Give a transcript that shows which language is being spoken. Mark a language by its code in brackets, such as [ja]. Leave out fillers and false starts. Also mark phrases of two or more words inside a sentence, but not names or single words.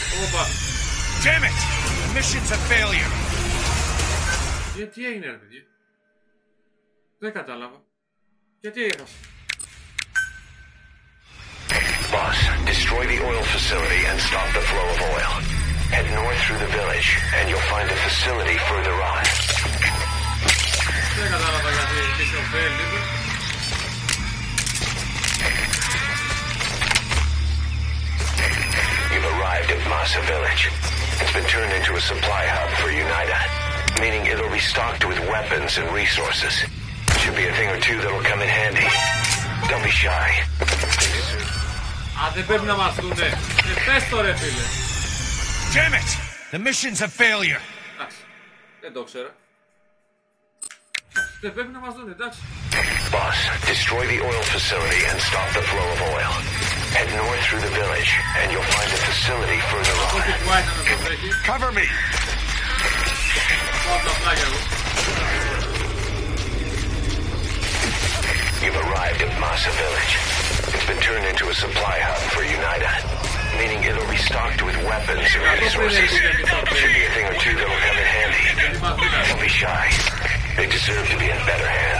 [el] Όπα. [en] Damn it! The mission's a failure. [el] Τι έγινε ρε παιδιά? Δεν κατάλαβα. Γιατί έχασα? [en] Boss, destroy the oil facility and stop the flow of oil. Head north through the village and you'll find the facility further on. [el] Δεν κατάλαβα γιατί [en] mission failed [el] είπε. [en] You've arrived at Masa Village. It's been turned into a supply hub for UNITA, meaning it'll be stocked with weapons and resources. Should be a thing or two that'll come in handy. Don't be shy. [el] Α, δεν πρέπει να μας δούνε. Πες το ρε φίλε. [en] Damn it! The mission's a failure. [el] Εντάξει, δεν το ξέρα. Δεν πρέπει να μας δούνε, εντάξει. [en] Boss, destroy the oil facility and stop the flow of oil. Head north through the village and you'll find the facility further on. [el] Όχι κουάι να με προσέχει. [en] Cover me. [el] Πάω από τα πλάγια εγώ. [en] You've arrived at Masa Village. It's been turned into a supply hub for UNITA, meaning it'll be stocked with weapons and resources. Should be a thing or two that'll come in handy. Don't be shy. They deserve to be in better hands.